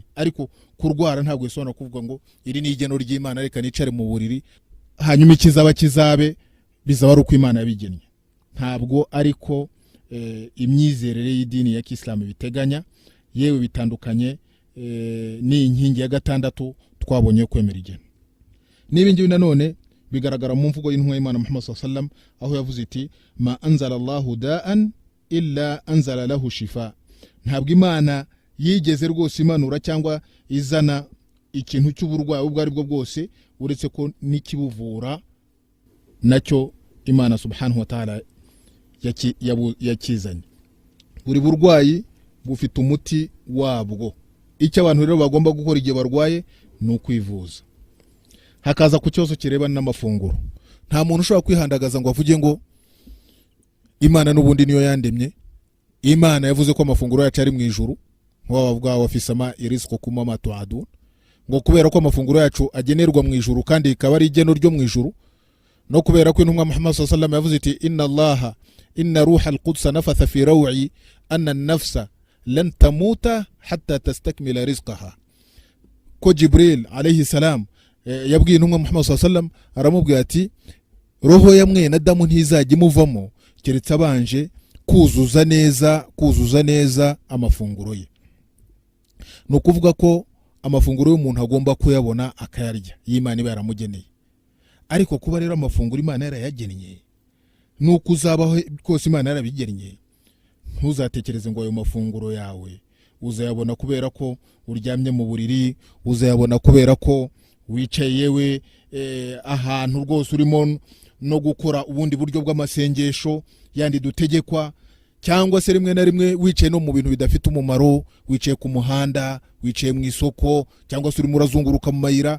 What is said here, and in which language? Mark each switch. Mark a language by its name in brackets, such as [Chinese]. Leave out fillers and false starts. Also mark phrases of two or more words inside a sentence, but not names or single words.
[Kinyarwanda] Ariko kurwara ntabwo bisobanura kuvuga ngo iri ni igeno ry'Imana reka nicare mu buriri hanyuma ikizaba kizabe, bizaba ari uko Imana yabigennye. Ntabwo ariko imyizerere y'idini ya Kiislamu biteganya. Yewe bitandukanye ni inkingi ya gatandatu twabonye kwemera igeno. Nibi ngibi nanone bigaragara mu mvugo y'intumwa y'Imana Muhammad [Arabic] صلى الله عليه وسلم, [Kinyarwanda] aho yavuze iti [Arabic] ما أنزل الله داء إلا أنزل له شفاء. [Kinyarwanda] Ntabwo Imana yigeze rwose imanura cyangwa izana ikintu cy'uburwayi ubwo ari bwo bwose uretse ko nikibuvura nacyo Imana [Arabic] سبحانه وتعالى [Kinyarwanda] yakizanye. Buri burwayi bufite umuti wabwo. Icyo abantu rero bagomba gukora igihe barwaye ni ukwivuza. Hakaza ku kibazo kirebana n'amafunguro. Nta muntu ushobora kwihandagaza ngo avuge ngo Imana n'ubundi niyo yandemye. Imana yavuze ko amafunguro yacu ari mu ijuru, ngo bavuga [Arabic] وفي السماء رزقكم وما توعدون, [Kinyarwanda] ngo kubera ko amafunguro yacu agenerwa mu ijuru kandi ikaba ari igeno ryo mu ijuru, no kubera ko intumwa Muhammad [Arabic] صلى الله عليه وسلم [Kinyarwanda] yavuze iti [Arabic] إن الله إن روح القدس نفث في روعي أن النفس لن تموت حتى تستكمل رزقها. [Kinyarwanda] ko Jibril [Arabic] عليه السلام [Kinyarwanda] yabwiye intumwa Muhammad [Arabic] صلى الله عليه وسلم, [Kinyarwanda] aramubwira ati roho ya mwene Adamu ntizajya imuvamo keretse abanje kuzuza neza amafunguro ye. Ni ukuvuga ko amafunguro y'umuntu agomba kuyabona akayarya y'Imana iba yaramugeneye. Ariko kuba rero amafunguro Imana yarayagennye nuko uzabaho kose Imana yarabigennye, ntuzatekereze ngo ayo mafunguro yawe uzayabona kubera ko uryamye mu buriri, uzayabona kubera ko wicaye yewe ahantu rwose urimo no gukora ubundi buryo bw'amasengesho yandi dutegekwa, cyangwa se rimwe na rimwe wicaye no mu bintu bidafite umumaro, wicaye ku muhanda, wicaye mu isoko, cyangwa se urimo urazunguruka mu mayira.